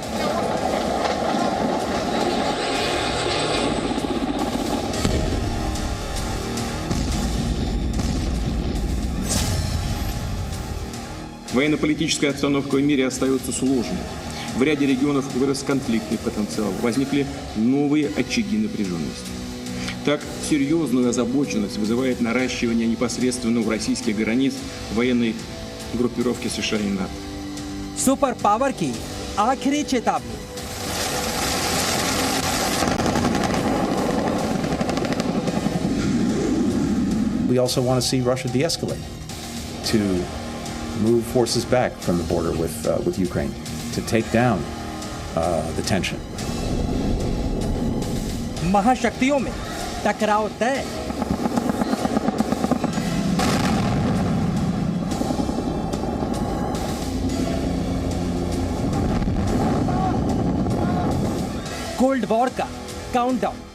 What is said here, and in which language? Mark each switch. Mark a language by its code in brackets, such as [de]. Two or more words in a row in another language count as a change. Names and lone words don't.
[ru] Военно-политическая обстановка в мире остается сложной. В ряде регионов вырос конфликтный потенциал, возникли новые очаги напряженности. Так, серьезную озабоченность вызывает наращивание непосредственно у российских границ военной группировки США и НАТО. [hi] सुपर पावर की आखिरी चेतावनी। [en] We also want to see Russia de-escalate, to move forces back from the border with Ukraine, to take down the tension. [hi] महाशक्तियों में टकराव तय। कोल्ड वॉर का काउंटडाउन।